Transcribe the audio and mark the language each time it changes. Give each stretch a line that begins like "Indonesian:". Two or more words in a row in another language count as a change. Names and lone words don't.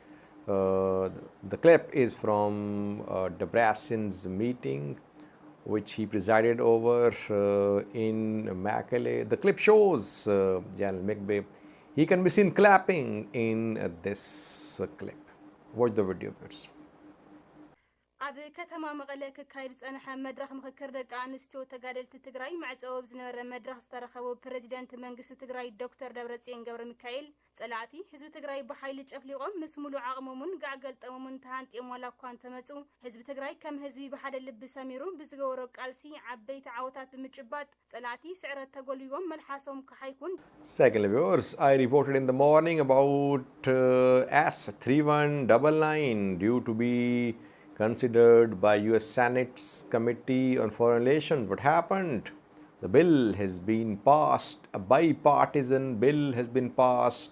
English: The clip is from Debretsion's meeting, which he presided over in Mekelle. The clip shows General Migbe. He can be seen clapping in this clip. Watch the video, please.
Tigrinya: ኣብ ከተማ መቐለ ክካየድ ዝጸንሐ መድረኽ ምክክር ደቂ ኣንስትዮ ተጋደልቲ ትግራይ ማዕጸው ዝነበረ መድረኽ ዝተረኸቡ ፕሬዚደንት መንግስቲ ትግራይ ዶክተር ደብረጽዮን ገብረሚካኤል ጸላእቲ ህዝቢ ትግራይ ብሓይሊ ጨፍሊቖም ምስ ሙሉእ ዓቕሞምን ጋዕገልጠሞምን ተሃንጢኦም ዋላ እኳ እንተመጹ ህዝቢ ትግራይ ከም ህዝቢ ብሓደ ልቢ ሰሚሩ ብዝገበሮ ቃልሲ ዓበይቲ ዓወታት ብምጭባጥ ጸላእቲ ስዕረት ተጎልዮም መልሓሶም ክሓይኩን
English: Second viewers, I reported in the morning about S.3199 due to be considered by US Senate's Committee on Foreign Relations. What happened? The bill has been passed. A bipartisan bill has been passed.